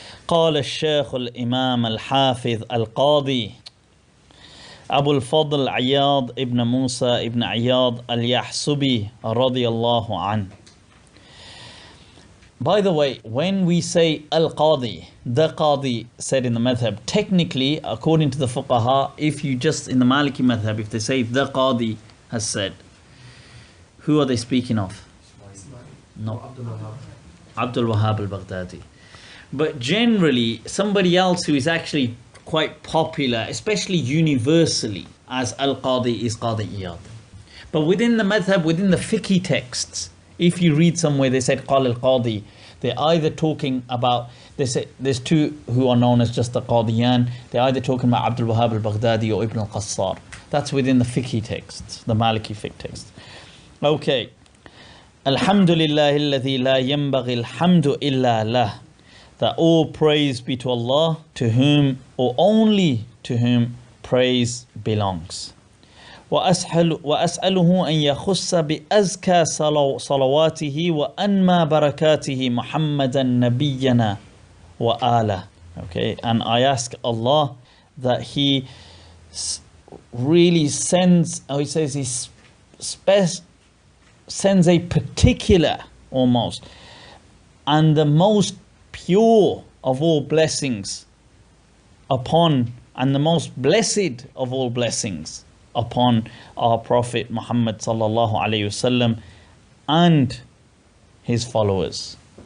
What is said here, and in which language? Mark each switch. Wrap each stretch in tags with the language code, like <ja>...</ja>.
<ar>قال الشيخ الإمام الحافظ القاضي أبو الفضل عياض ابن موسى ابن عياض اليحسبي رضي الله عنه.</ar> <en>By the way, when we say al-Qadi, the Qadi said in the madhab, technically, according to the fuqaha, if you just in the Maliki madhab, if they say the Qadi has said, who are they speaking of? No. Abdul Wahhab al-Baghdadi. But generally, somebody else who is actually quite popular, especially universally, as al-Qadi is Qadi Iyad. But within the madhab, within the fiqh texts, if you read somewhere they said Qal al-Qadi, they're either talking about, they say there's two who are known as just the Qadiyan, they're either talking about Abdul Wahhab al-Baghdadi or Ibn al-Qassar. That's within the fiqh texts, the Maliki fiqh texts. Okay.</en> <ar>Alhamdulillah alladhi la yanbaghi alhamdu illa lah.</ar> <en>That all praise be to Allah, to whom or only to whom praise belongs.</en> <ar>وأسأله أن يخص بأزكى صلواته وأنمى بركاته محمدا نبينا وآله.</ar> <en>Okay, and I ask Allah that He really sends, or He says He sends a particular, almost, and the most pure of all blessings upon, and the most blessed of all blessings upon our Prophet Muhammad sallallahu alayhi wasallam and his followers.</en>